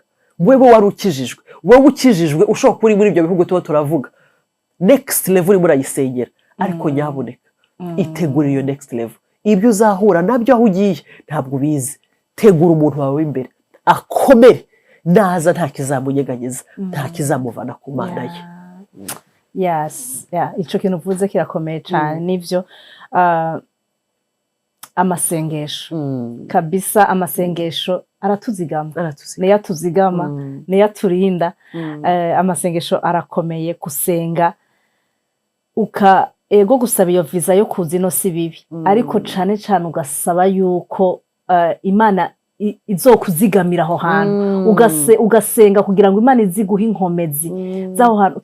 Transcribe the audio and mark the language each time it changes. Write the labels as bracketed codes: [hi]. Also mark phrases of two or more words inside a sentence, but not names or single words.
[rw] Wewe wari ukijijwe, wowe ukijijwe ushobora kuri muri ibyo bihugu tuba turavuga, [en] next level [rw] uri murayisengera, ariko nyaboneka itegure iyo [en] next level. [rw] Ibyo uzahura nabyo aho ugiye ntabwo bizi, tegura umuntu wawe imbere akomere, naza nta kizamunyeganyeza, nta kizamuvana ku Mana ye. [rn] Ico kintu uvuze kirakomeye cyane. Nivyo amasengesho kabisa, amasengesho aratuzigama, niyo atuzigama, niyo aturinda. Amasengesho arakomeye. Gusenga ego gusaba iyo visa yo kuza ino si bibi, ariko cyane cyane ugasaba yuko Imana izokuzigamira aho hantu, ugasenga kugira ngo Imana iziguhe inkomezi z'aho hantu.